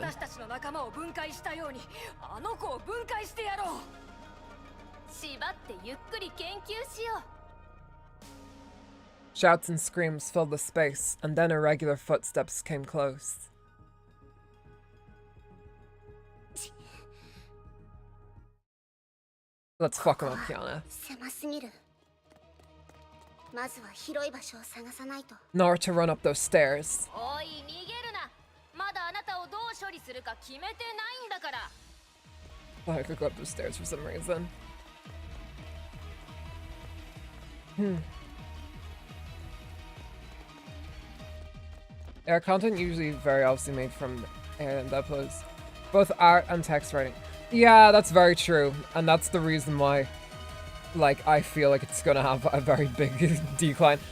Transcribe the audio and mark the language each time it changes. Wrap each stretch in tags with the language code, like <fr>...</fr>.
<ja>私たちの仲間を分解したようにあの子を分解してやろう。縛ってゆっくり研究しよう。</ja> <en>Shouts and screams filled the space, and then irregular footsteps came close. Let's fuck him up, Kiana.</en> <ja>狭すぎる。まずは広い場所を探さないと。</ja> <en>Nor to run up those stairs.</en> <ja>おい、逃げるな。まだあなたをどう処理するか決めてないんだから。</ja> <en>Thought I could go up those stairs for some reason. Yeah, content usually very obviously made from and uploads. Both art and text writing. Yeah, that's very true. And that's the reason why, like, I feel like it's gonna have a very big decline.</en>